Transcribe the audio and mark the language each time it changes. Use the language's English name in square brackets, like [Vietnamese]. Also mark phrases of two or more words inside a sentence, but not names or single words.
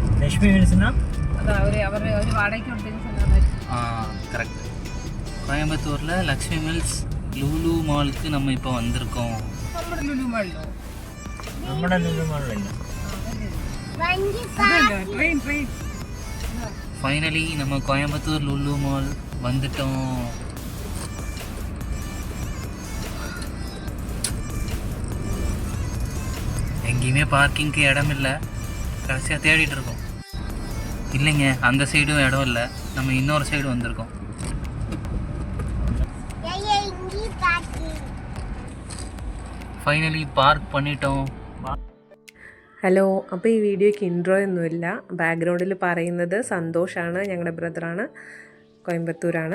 [Tamil] லக்ஷ்மி மில்ஸ்னா கரெக்ட். கோயம்புத்தூரில் லக்ஷ்மி மில்ஸ் லுலு மாலுக்கு நம்ம இப்போ வந்திருக்கோம். [Malayalam] നമ്മുടെ ലുലു മാളിലല്ല. [Tamil] ஃபைனலி நம்ம கோயம்புத்தூர் லுலு மால் வந்துட்டோம். எங்கேயுமே பார்க்கிங்க்கு இடம் இல்லை. கடைசியாக தேடிட்டு இருக்கோம். இல்லைங்க, அந்த சைடும் இடம் இல்லை. நம்ம இன்னொரு சைடு வந்திருக்கோம். [English] finally park [Tamil] பண்ணிட்டோம். [Malayalam] ഹലോ, അപ്പോൾ ഈ വീഡിയോയ്ക്ക് ഇൻട്രോ ഒന്നുമില്ല. ബാക്ക്ഗ്രൗണ്ടിൽ പറയുന്നത് സന്തോഷാണ്, ഞങ്ങളുടെ ബ്രദറാണ്, കോയമ്പത്തൂരാണ്.